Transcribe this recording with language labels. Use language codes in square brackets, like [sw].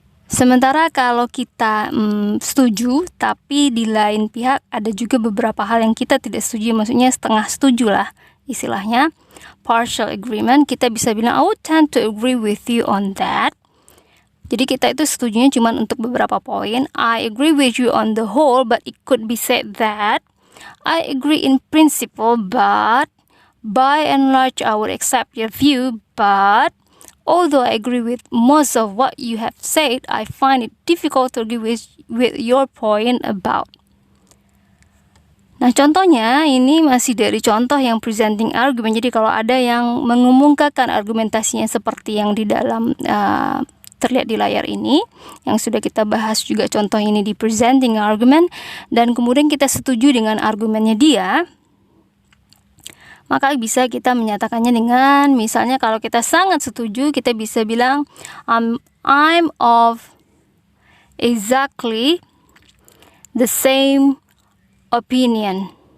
[id] Sementara kalau kita setuju, tapi di lain pihak ada juga beberapa hal yang kita tidak setuju, maksudnya setengah setuju lah istilahnya, partial agreement, kita bisa bilang [en] I would tend to agree with you on that. [id] Jadi kita itu setujunya cuma untuk beberapa poin. [en] I agree with you on the whole, but it could be said that I agree in principle, but by and large I would accept your view, but although I agree with most of what you have said, I find it difficult to agree with your point about. [id] Nah, contohnya ini masih dari contoh yang presenting argument. Jadi kalau ada yang mengumumkakan argumentasinya seperti yang di dalam terlihat di layar ini, yang sudah kita bahas juga contoh ini di presenting argument, dan kemudian kita setuju dengan argumennya dia, maka bisa kita menyatakannya dengan, misalnya kalau kita sangat setuju, kita bisa bilang [en] I'm of exactly the same opinion.